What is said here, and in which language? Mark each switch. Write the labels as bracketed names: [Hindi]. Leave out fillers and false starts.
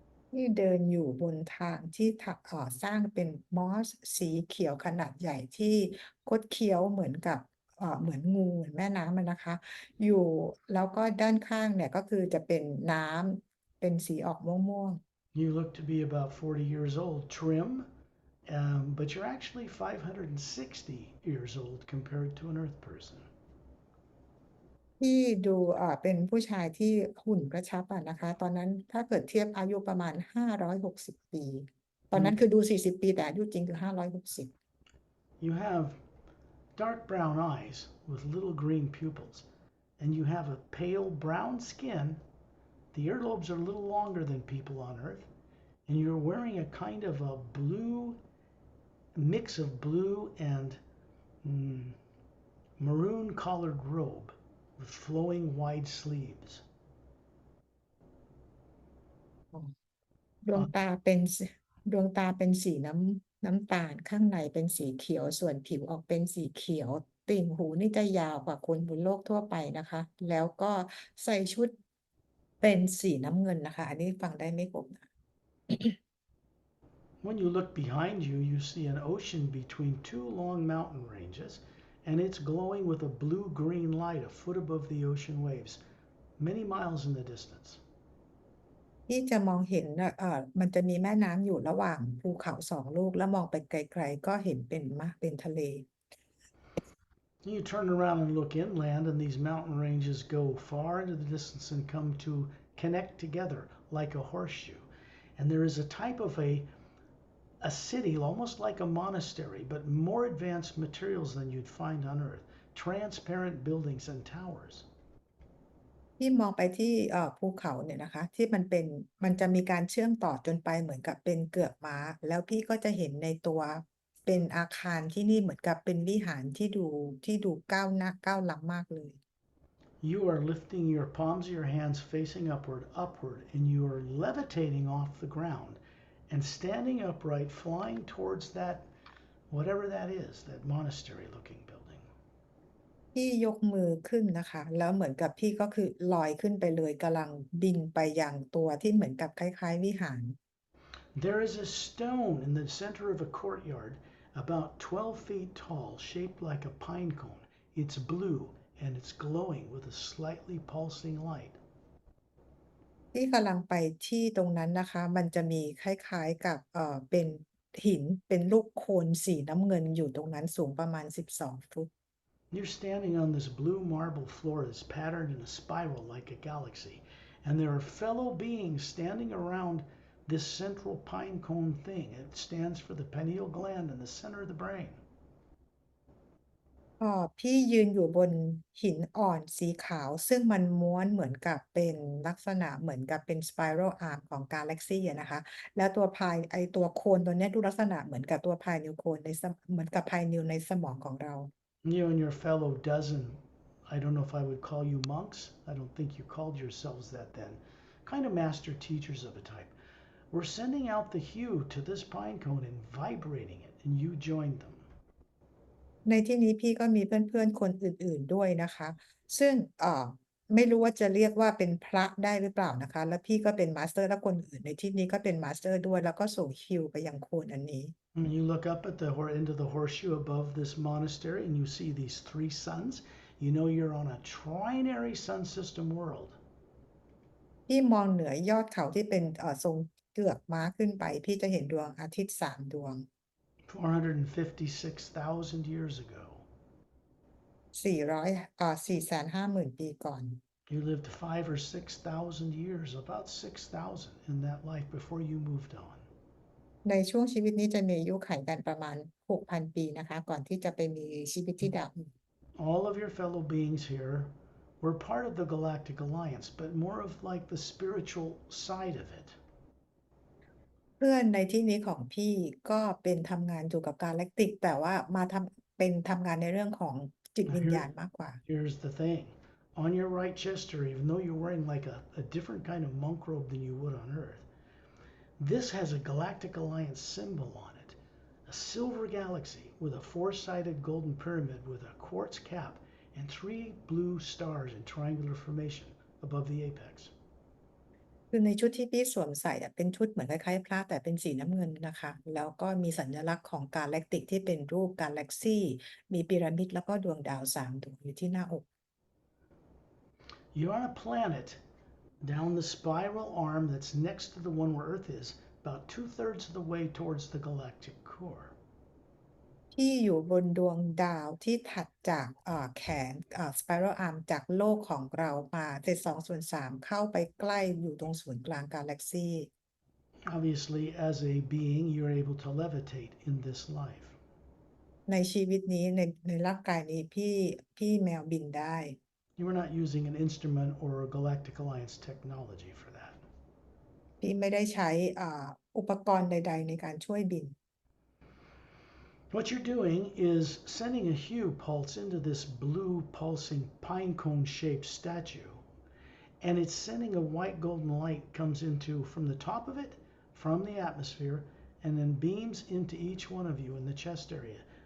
[Thai] ที่เดินอยู่บนทางที่สร้างเป็นมอสสีเขียวขนาดใหญ่ที่คดเคี้ยวเหมือนกับเหมือนงูเหมือนแม่น้ำอะนะคะอยู่แล้วก็ด้านข้างเนี่ยก็คือจะเป็นน้ำเป็นสีออกม่วง [English] You look to be about 40 years old, trim, but you're actually 560 years old compared to an Earth person. [Thai] ๆที่ดูเป็นผู้ชายที่หุ่นกระชับอะนะคะตอนนั้นถ้าเกิดเทียบอายุประมาณ560ปีตอนนั้นคือดู40ปีแต่อายุจริงคือ560 [English] You have dark brown eyes with little green pupils, and you have a pale brown skin. The earlobes are a little longer than people on Earth, and you're wearing a kind of a blue mix of blue and maroon collared robe with flowing wide sleeves. [Thai] ดวงตาเป็นสดวงตาเป็นสีน้ำตาลข้างในเป็นสีเขียวส่วนผิวออกเป็นสีเขียวติ่งหูนี่จะยาวกว่าคนบนโลกทั่วไปนะคะแล้วก็ใส่ชุดเป็นสีน้ำเงินนะคะอันนี้ฟังได้ไม่ครบนะ [English] When you look behind you, you see an ocean between two long mountain ranges, and it's glowing with a blue green light a foot above the ocean waves, many miles in the distance. [Thai] ที่จะมองเห็นมันจะมีแม่น้ำอยู่ระหว่างภูเขาสองลูกแล้วมองไปไกลๆก็เห็นเป็นทะเล [English] You turn around and look inland, and these mountain ranges go far into the distance and come to connect together like a horseshoe. And there is a type of a city, almost like a monastery, but more advanced materials than you'd find on Earth, transparent buildings and towers. [Thai] ที่มองไปที่ภูเขาเนี่ยนะคะที่มันจะมีการเชื่อมต่อจนไปเหมือนกับเป็นเกือกม้าแล้วพี่ก็จะเห็นในตัวเป็นอาคารที่นี่เหมือนกับเป็นวิหารที่ดูก้าวล้ำมากเลย [English] You are lifting your palms of your hands facing upward, and you are levitating off the ground and standing upright, flying towards that, whatever that is, that monastery looking building. [Thai] พี่ยกมือขึ้นนะคะแล้วเหมือนกับพี่ก็คือลอยขึ้นไปเลยกำลังบินไปยังตัวที่เหมือนกับคล้ายๆวิหาร [English] There is a stone in the center of a courtyard about 12 feet tall, shaped like a pine cone. It's blue and it's glowing with a slightly pulsing light. [Thai] ที่กำลังไปที่ตรงนั้นนะคะมันจะมีคล้ายๆกับเป็นหินเป็นลูกโคลนสีน้ำเงินอยู่ตรงนั้นสูงประมาณ12ฟุต [English] You're standing on this blue marble floor that's patterned in a spiral like a galaxy, and there are fellow beings standing around this central pine cone thing. It stands for the pineal gland in the center of the brain. [Thai] พี่ยืนอยู่บนหินอ่อนสีขาวซึ่งมันม้วนเหมือนกับเป็นลักษณะเหมือนกับเป็น spiral arm ของกาแล็กซีอะนะคะแล้วตัวโคนตัวเนี้ยดูลักษณะเหมือนกับตัว pineal cone เหมือนกับ pineal ในสมองของเรา [English] You and your fellow dozen, I don't know if I would call you monks. I don't think you called yourselves that then. Kind of master teachers of a type. We're sending out the hue to this pine cone and vibrating it, and you joined them. [Thai] ในที่นี้พี่ก็มีเพื่อนๆคนอื่นๆด้วยนะคะซึ่งไม่รู้ว่าจะเรียกว่าเป็นพระได้หรือเปล่านะคะแล้วพี่ก็เป็นมาสเตอร์และคนอื่นในที่นี้ก็เป็นมาสเตอร์ด้วยแล้วก็ส่งคิวไปยังโคนอันนี้ [English] And you look up at into the horseshoe above this monastery, and you see these three suns. You know you're on a trinary sun system world. [Thai] พี่มองเหนือยอดเขาที่เป็นทรงเกือกม้าขึ้นไปพี่จะเห็นดวงอาทิตย์3ดวง [English] 456,000 years ago. [Thai] 450,000 ปีก่อน [English] You lived 5 or 6,000 years, about 6,000 in that life before you moved on. [Thai] ในช่วงชีวิตนี้จะมีอายุขัยกันประมาณ 6,000 ปีนะคะก่อนที่จะไปมีชีวิตที่ดาวอื่น [English] All of your fellow beings here We're part of the Galactic Alliance, but more of like the spiritual side of it. [Thai] เพื่อนในที่นี้ของพี่ก็เป็นทำงานอยู่กับกาแล็กติกแต่ว่ามาทำงานในเรื่องของจิต [English] Now, [Thai] วิญญาณมากกว่า [English] here's the thing. On your right chest, or even though you're wearing like a different kind of monk robe than you would on Earth, this has a Galactic Alliance symbol on it. A silver galaxy with a four-sided golden pyramid with a quartz cap and three blue stars in triangular formation above the apex. [Thai] คือในชุดที่พี่สวมใส่อะเป็นชุดเหมือนคล้ายๆพระแต่เป็นสีน้ำเงินนะคะแล้วก็มีสัญลักษณ์ของกาแล็กติกที่เป็นรูปกาแล็กซีมีพีระมิดแล้วก็ดวงดาว3ดวงอยู่ที่หน้าอก [English] You're on a planet down the spiral arm that's next to the one where Earth is, about two-thirds of the way towards the galactic core. [Thai] ที่อยู่บนดวงดาวที่ถัดจากแขนspiral arm จากโลกของเรามาเศษ2/3เข้าไปใกล้อยู่ตรงศูนย์กลางกาแล็กซี [English] Obviously, as a being, you're able to levitate in this life. [Thai] ในชีวิตนี้ในร่างกายนี้พี่แมวบินได้ [English] You are not using an instrument or a Galactic Alliance technology for that. [Thai] พี่ไม่ได้ใช้อุปกรณ์ใดๆในการช่วยบิน [English] What you're doing is sending a hue pulse into this blue pulsing pine cone shaped statue, and it's sending a white golden light comes into from the top of it, from the atmosphere, and then beams into each one of you in the chest area.